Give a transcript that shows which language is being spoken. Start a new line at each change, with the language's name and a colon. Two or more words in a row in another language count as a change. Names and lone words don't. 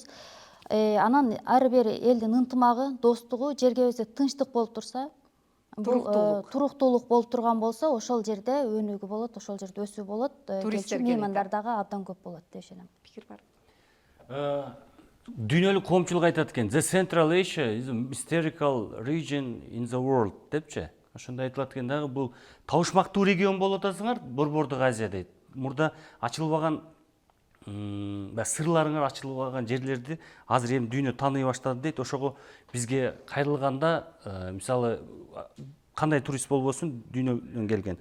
Kyrgyz: Анан ар бир элдин ынтымагы, достугу, жергебизде тынчтык болуп турса, туруктуулук болуп турган болсо, ошол жерде өнүгүү болот, ошол жерде өсүү болот, келчү меймандар дагы абдан көп болот деп ишенем. Пикир бар. Дүйнөлүк коомчулук айтат экен,
English: The Central Asia is a mystical region in the world депчи.
Kyrgyz: Ошондой айтылат экен дагы, бул табышмактуу регион болуп атасыңар, Борбордук Азия дейт. Мурда ачылбаган сырларыңар ачылбаган жерлерди азыр эми дүйнө тааный баштады дейт. Ошого бизге кайрылганда, мисалы кандай турист болбосун дүйнөдөн келген.